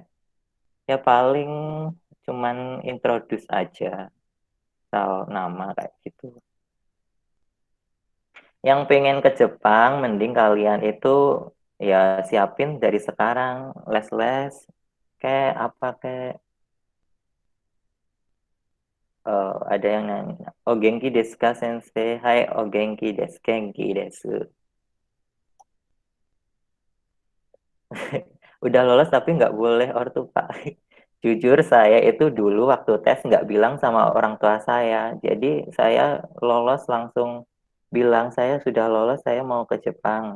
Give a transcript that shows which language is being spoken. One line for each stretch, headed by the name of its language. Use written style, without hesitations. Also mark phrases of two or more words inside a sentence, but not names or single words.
Indonesian: Ya paling cuman introduce aja, tahu nama kayak gitu. Yang pengen ke Jepang, mending kalian itu ya siapin dari sekarang les-les kayak apa kayak ada yang nanya,
Japanese: "お元気ですか先生?" "はい、お元気です、元気です."
Indonesian: Udah lolos tapi nggak boleh ortu Pak. Jujur saya itu dulu waktu tes nggak bilang sama orang tua saya. Jadi saya lolos langsung bilang saya sudah lolos, saya mau ke Jepang.